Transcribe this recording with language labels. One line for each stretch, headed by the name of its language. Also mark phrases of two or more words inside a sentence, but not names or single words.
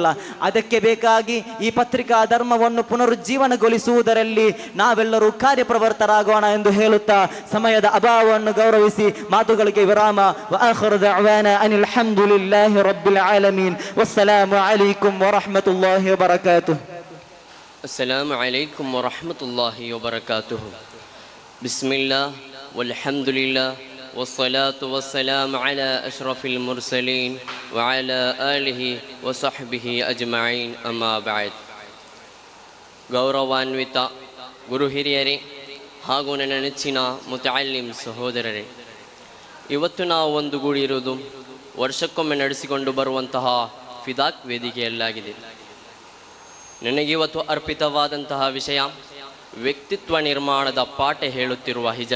Kannada: ಅದಕ್ಕೆ ಬೇಕಾಗಿ ಈ ಪತ್ರಿಕಾ ಧರ್ಮವನ್ನು ಪುನರುಜ್ಜೀವನಗೊಳಿಸುವುದರಲ್ಲಿ ನಾವೆಲ್ಲರೂ ಕಾರ್ಯಪ್ರವರ್ತರಾಗೋಣ ಎಂದು ಹೇಳುತ್ತಾ ಸಮಯದ ಅಭಾವವನ್ನು ಗೌರವಿಸಿ ಮಾತುಗಳಿಗೆ ವಿರಾಮ.
Arabic: وآخر دعوانا أن الحمد لله رب العالمين. والسلام عليكم ورحمة الله وبركاته. السلام عليكم ورحمة الله وبركاته. بسم الله والحمد لله والصلاة والسلام على أشرف المرسلين وعلى آله وصحبه أجمعين أما بعد.
Kannada: ಗೌರವಾನ್ವಿತ ಗುರು ಹಿರಿಯರೇ ಹಾಗೂ ನನ್ನ ನೆಚ್ಚಿನ ಮುತಅಲ್ಲಿಮ್ ಸಹೋದರರೇ, ಇವತ್ತು ನಾವು ಒಂದುಗೂಡಿರುವುದು ವರ್ಷಕ್ಕೊಮ್ಮೆ ನಡೆಸಿಕೊಂಡು ಬರುವಂತಹ ಫಿದಾಕ್ ವೇದಿಕೆಯಲ್ಲಾಗಿದೆ. ನನಗಿವತ್ತು ಅರ್ಪಿತವಾದಂತಹ ವಿಷಯ ವ್ಯಕ್ತಿತ್ವ ನಿರ್ಮಾಣದ ಪಾಠ ಹೇಳುತ್ತಿರುವ ಹಿಜ್ರಾ.